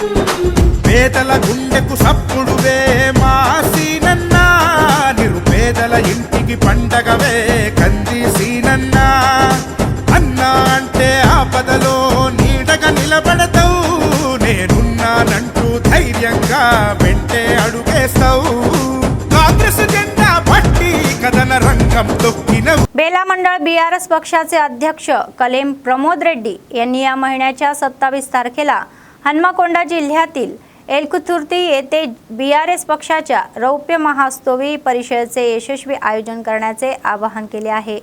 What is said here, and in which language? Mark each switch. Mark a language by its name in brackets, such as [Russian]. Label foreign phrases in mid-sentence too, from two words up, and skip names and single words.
[Telugu] పేదల గుండెకు సప్పుడువే మా సీనన్నా నిరుపేదల ఇంటికి పండగవే కంది సీనన్నా అన్నా అంటే ఆపదలో నీడగా నిలబడతావు నేనున్నానంటూ ధైర్యంగా వెంటే అడుగేస్తావు కాంగ్రెస్ జెండా పట్టి కథన రంగం तोक्किनव [Marathi] बेला मंडळ बीआरएस पक्षाचे अध्यक्ष कलेम प्रमोद रेड्डी यांनी या महिन्याच्या 27 तारखेला हन्मकोंडा जिल्ह्यातील एलकुतुर्ती येथे बीआरएस पक्षाच्या रौप्य महास्तोवी परिषदेचे यशस्वी आयोजन करण्याचे आवाहन केले आहे।